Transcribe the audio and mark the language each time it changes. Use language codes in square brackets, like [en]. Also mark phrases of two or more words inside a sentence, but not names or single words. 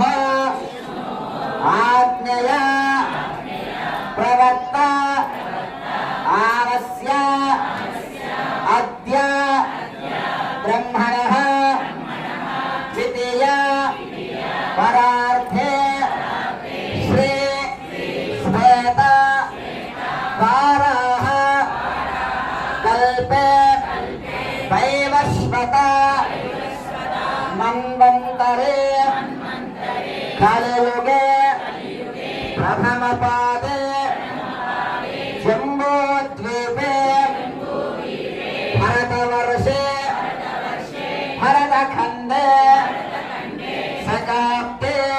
[sa] ఆజ్ఞయ ప్రవర్త ఆనస్య అద్య బ్రహ్మణః ద్వితీయ పరార్థే శ్రీ శ్వేత వారాహ कल्पे वैवस्वत मन्वन्तरे कलियुगे प्रथमपादे जम्बूद्वीपे भरतवर्षे भरतखण्डे शकाब्दे